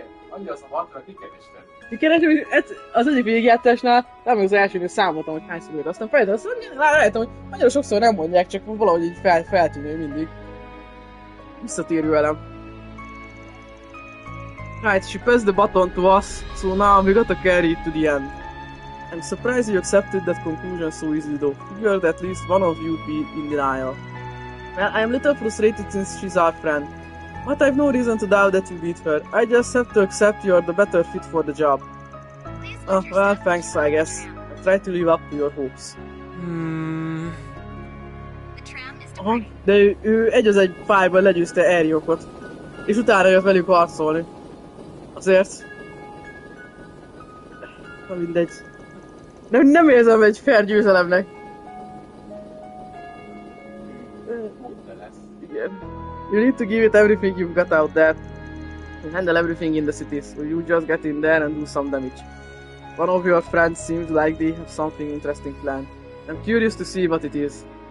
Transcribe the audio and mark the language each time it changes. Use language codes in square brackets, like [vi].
[hu] Annyi az a matra, Kikeresem, az egyik végigjátszásnál nem az elsőnél számoltam, hogy hányszor jött, aztán felejtettem, rájöttem, hogy nagyon sokszor nem mondják, csak valahogy így feltűnő mindig. Visszatérő elem. [en] Right, she passed the baton to us, so now we gotta carry it to the end. I'm surprised you accepted that conclusion so easily though. Figured at least one of you would be in denial. Well, I'm a little frustrated since she's our friend. But I've no reason to doubt that you beat her. I just have to accept you're the better fit for the job. Oh, well, thanks, I guess. I try to live up to your hopes. [hu] Aha, de ő egy az egy fájban legyőzte Eriokot. És utána jött velük harcolni. Azért... Na mindegy. Nem érzem egy fair győzelemnek. Igen. [en] You need to give it everything you've got out there. You handle everything in the cities, so you just get in there and do some damage. One of your friends seems like they have something interesting planned. I'm curious to see what it is.